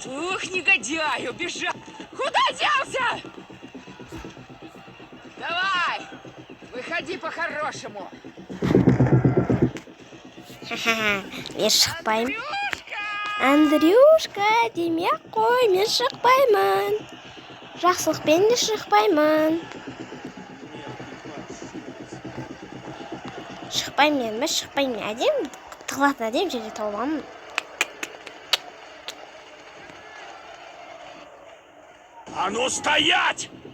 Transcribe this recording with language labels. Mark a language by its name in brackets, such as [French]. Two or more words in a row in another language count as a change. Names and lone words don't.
[Russian] Ух, негодяй, убежал! Куда делся? Давай, выходи по-хорошему. Ха-ха, [Kazakh] мен шықпаймын. Андрюшка! Андрюшка, демей-ақ қой, мен шықпаймын. Жақсылықпен де шықпаймын. Шықпаймын мен, шықпаймын. Әдем, тығылатын әдем жерде тауып аламын. [Russian] А ну стоять!